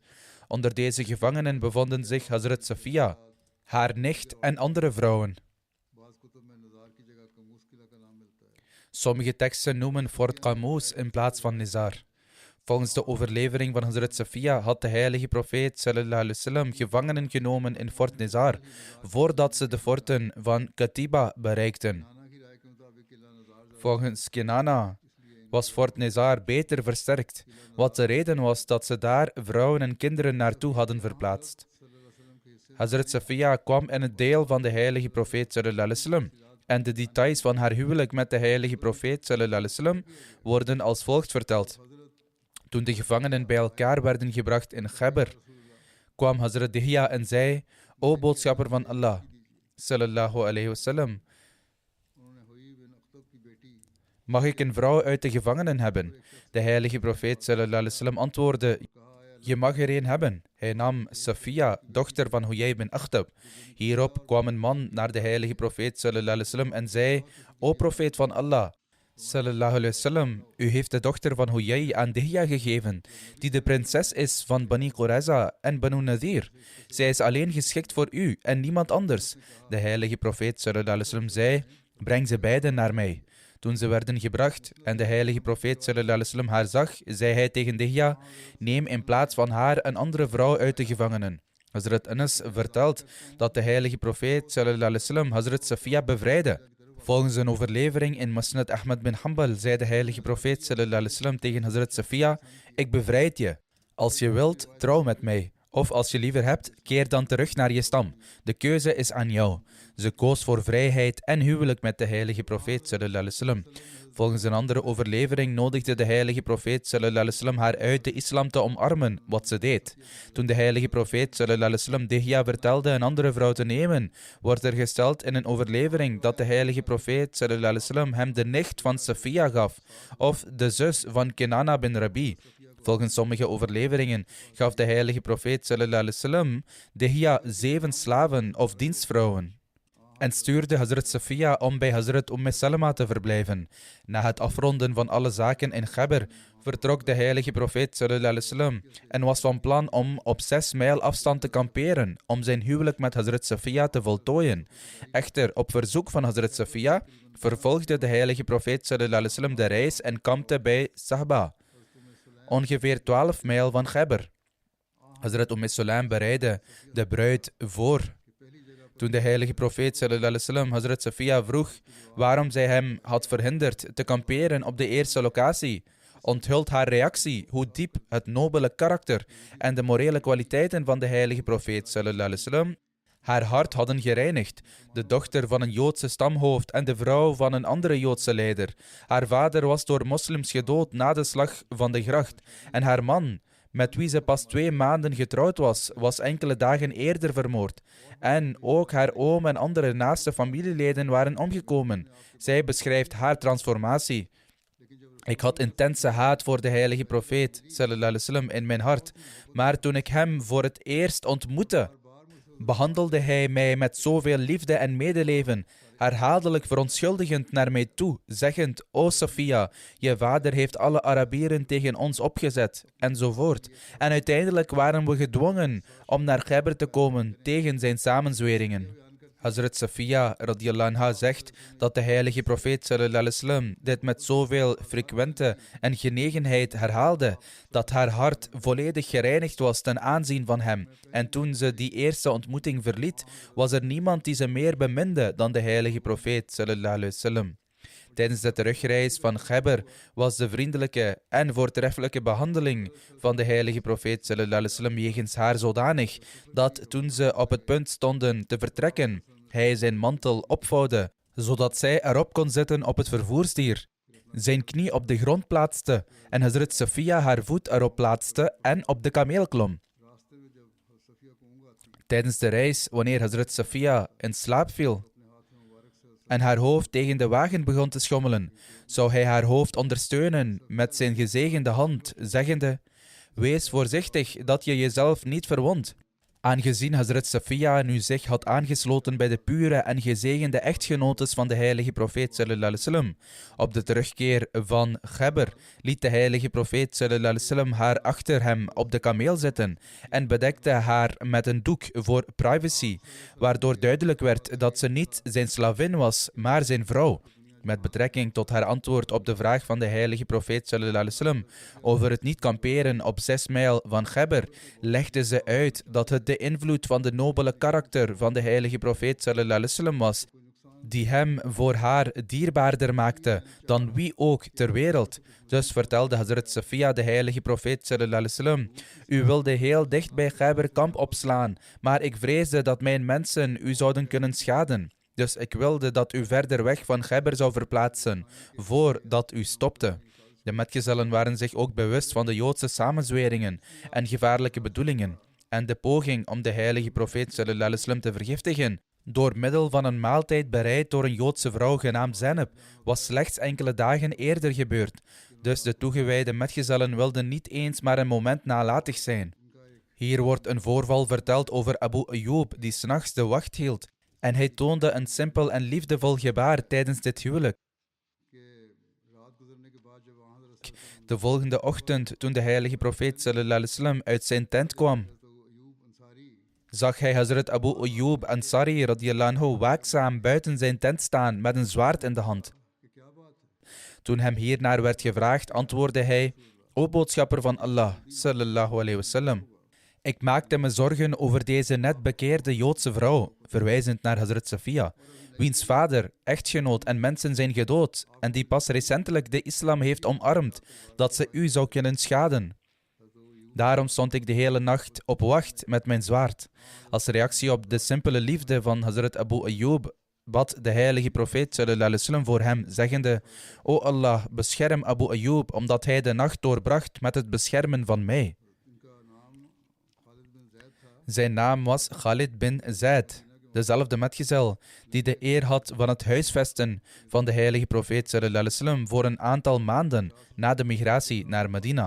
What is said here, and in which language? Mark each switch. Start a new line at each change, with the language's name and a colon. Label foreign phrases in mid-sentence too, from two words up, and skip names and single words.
Dutch: Onder deze gevangenen bevonden zich Hazrat Safiya, haar nicht en andere vrouwen. Sommige teksten noemen Fort Qamoos in plaats van Nizar. Volgens de overlevering van Hazrat Safiya had de heilige profeet
Arabic: صلى الله عليه وسلم
Dutch: gevangenen genomen in Fort Nizar voordat ze de forten van Katiba bereikten. Volgens Kinana was Fort Nizar beter versterkt, wat de reden was dat ze daar vrouwen en kinderen naartoe hadden verplaatst. Hazrat Safiya kwam in het deel van de heilige profeet
Arabic: صلى الله عليه وسلم
Dutch: en de details van haar huwelijk met de heilige profeet
Arabic: صلى الله عليه وسلم
Dutch: worden als volgt verteld. Toen de gevangenen bij elkaar werden gebracht in Khyber, kwam Hazrat Dihya en zei: O boodschapper van Allah,
Arabic: صلى الله عليه وسلم,
Dutch: mag ik een vrouw uit de gevangenen hebben? De heilige profeet
Arabic: صلى الله عليه وسلم
Dutch: antwoordde: je mag er een hebben. Hij nam Safiya, dochter van Huyay bin Akhtab. Hierop kwam een man naar de heilige profeet
Arabic: صلى الله عليه وسلم
Dutch: en zei: O profeet van Allah,
Arabic: صلى الله عليه وسلم,
Dutch: u heeft de dochter van Huyay aan Dihya gegeven, die de prinses is van Bani Qurayza en Banu Nadir. Zij is alleen geschikt voor u en niemand anders. De heilige profeet
Arabic: صلى الله عليه وسلم
Dutch: zei: breng ze beiden naar mij. Toen ze werden gebracht en de heilige profeet
Arabic: صلى الله عليه وسلم
Dutch: haar zag, zei hij tegen Dihya: neem in plaats van haar een andere vrouw uit de gevangenen. Hazrat Anas vertelt dat de heilige profeet
Arabic: صلى الله عليه وسلم
Dutch: Hazrat Safiya bevrijdde. Volgens een overlevering in Musnad Ahmad bin Hanbal zei de heilige profeet
Arabic: صلى الله عليه وسلم
Dutch: tegen Hazrat Safiya: ik bevrijd je. Als je wilt, trouw met mij. Of als je liever hebt, keer dan terug naar je stam. De keuze is aan jou. Ze koos voor vrijheid en huwelijk met de heilige profeet
Arabic: صلى الله عليه وسلم.
Dutch: Volgens een andere overlevering nodigde de heilige profeet
Arabic: صلى الله عليه وسلم
Dutch: haar uit de islam te omarmen, wat ze deed. Toen de heilige profeet
Arabic: صلى الله عليه وسلم
Dutch: Dihya vertelde een andere vrouw te nemen, wordt er gesteld in een overlevering dat de heilige profeet
Arabic: صلى الله عليه وسلم
Dutch: hem de nicht van Safiya gaf, of de zus van Kinana bin Rabi. Volgens sommige overleveringen gaf de heilige profeet
Arabic: صلى الله عليه وسلم
Dutch: Dihya 7 slaven of dienstvrouwen en stuurde Hazrat Safiya om bij Hazrat Salama te verblijven. Na het afronden van alle zaken in Khyber vertrok de heilige profeet
Arabic: صلى الله عليه وسلم
Dutch: en was van plan om op 6 mijl afstand te kamperen om zijn huwelijk met Hazrat Safiya te voltooien. Echter, op verzoek van Hazrat Safiya vervolgde de heilige profeet
Arabic: صلى الله عليه وسلم
Dutch: de reis en kampte bij Sahba, ongeveer 12 mijl van Khyber. Hazrat Salam bereidde de bruid voor. Toen de heilige profeet
Arabic: صلى الله عليه وسلم
Dutch: Hazrat Safiya vroeg waarom zij hem had verhinderd te kamperen op de eerste locatie, onthult haar reactie hoe diep het nobele karakter en de morele kwaliteiten van de heilige profeet
Arabic: صلى الله عليه وسلم
Dutch: haar hart hadden gereinigd. De dochter van een Joodse stamhoofd en de vrouw van een andere Joodse leider. Haar vader was door moslims gedood na de slag van de gracht en haar man, met wie ze pas 2 maanden getrouwd was, was enkele dagen eerder vermoord. En ook haar oom en andere naaste familieleden waren omgekomen. Zij beschrijft haar transformatie. Ik had intense haat voor de heilige profeet
Arabic: صلى الله عليه وسلم
Dutch: in mijn hart, maar toen ik hem voor het eerst ontmoette, behandelde hij mij met zoveel liefde en medeleven, herhaaldelijk verontschuldigend naar mij toe, zeggend: O Safiya, je vader heeft alle Arabieren tegen ons opgezet, enzovoort. En uiteindelijk waren we gedwongen om naar Khyber te komen tegen zijn samenzweringen. Hazrat Safiya
Arabic: رضي الله عنها
Dutch: zegt dat de heilige profeet
Arabic: صلى الله عليه وسلم
Dutch: dit met zoveel frequente en genegenheid herhaalde, dat haar hart volledig gereinigd was ten aanzien van hem. En toen ze die eerste ontmoeting verliet, was er niemand die ze meer beminde dan de heilige profeet
Arabic: صلى الله عليه وسلم.
Dutch: Tijdens de terugreis van Khyber was de vriendelijke en voortreffelijke behandeling van de heilige profeet
Arabic: صلى الله عليه وسلم
Dutch: jegens haar zodanig dat toen ze op het punt stonden te vertrekken, hij zijn mantel opvouwde, zodat zij erop kon zitten op het vervoersdier, zijn knie op de grond plaatste en Hazrat Safiya haar voet erop plaatste en op de kameel klom. Tijdens de reis, wanneer Hazrat Safiya in slaap viel en haar hoofd tegen de wagen begon te schommelen, zou hij haar hoofd ondersteunen met zijn gezegende hand, zeggende: wees voorzichtig dat je jezelf niet verwondt. Aangezien Hazrat Safiya nu zich had aangesloten bij de pure en gezegende echtgenotes van de heilige profeet
Arabic: صلى الله عليه وسلم,
Dutch: op de terugkeer van Khyber liet de heilige profeet
Arabic: صلى الله عليه وسلم
Dutch: haar achter hem op de kameel zitten en bedekte haar met een doek voor privacy, waardoor duidelijk werd dat ze niet zijn slavin was, maar zijn vrouw. Met betrekking tot haar antwoord op de vraag van de heilige profeet
Arabic: صلى الله عليه وسلم
Dutch: over het niet kamperen op 6 mijl van Khyber, legde ze uit dat het de invloed van de nobele karakter van de heilige profeet
Arabic: صلى الله عليه وسلم
Dutch: was, die hem voor haar dierbaarder maakte dan wie ook ter wereld. Dus vertelde Hazrat Safiya, de heilige profeet
Arabic: صلى الله عليه وسلم:
Dutch: u wilde heel dicht bij Khaybar kamp opslaan, maar ik vreesde dat mijn mensen u zouden kunnen schaden. Dus ik wilde dat u verder weg van Khaybar zou verplaatsen, voordat u stopte. De metgezellen waren zich ook bewust van de Joodse samenzweringen en gevaarlijke bedoelingen en de poging om de heilige profeet
Arabic: صلى الله عليه وسلم
Dutch: te vergiftigen door middel van een maaltijd bereid door een Joodse vrouw genaamd Zainab was slechts enkele dagen eerder gebeurd. Dus de toegewijde metgezellen wilden niet eens maar een moment nalatig zijn. Hier wordt een voorval verteld over Abu Ayyub die 's nachts de wacht hield en hij toonde een simpel en liefdevol gebaar tijdens dit huwelijk. De volgende ochtend, toen de heilige profeet
Arabic: صلى الله عليه وسلم
Dutch: uit zijn tent kwam, zag hij Hazrat Abu Ayyub Ansari
Arabic: رضي الله عنه
Dutch: waakzaam buiten zijn tent staan met een zwaard in de hand. Toen hem hiernaar werd gevraagd, antwoordde hij: O boodschapper van Allah
Arabic: صلى الله عليه وسلم,
Dutch: ik maakte me zorgen over deze net bekeerde Joodse vrouw, verwijzend naar Hazrat Safiya, wiens vader, echtgenoot en mensen zijn gedood en die pas recentelijk de islam heeft omarmd, dat ze u zou kunnen schaden. Daarom stond ik de hele nacht op wacht met mijn zwaard. Als reactie op de simpele liefde van Hazrat Abu Ayyub bad de heilige profeet
Arabic: صلى الله عليه وسلم
Dutch: voor hem, zeggende: O Allah, bescherm Abu Ayyub, omdat hij de nacht doorbracht met het beschermen van mij. Zijn naam was Khalid bin Zaid, dezelfde metgezel die de eer had van het huisvesten van de heilige profeet
Arabic: صلى الله عليه وسلم
Dutch: voor een aantal maanden na de migratie naar Medina.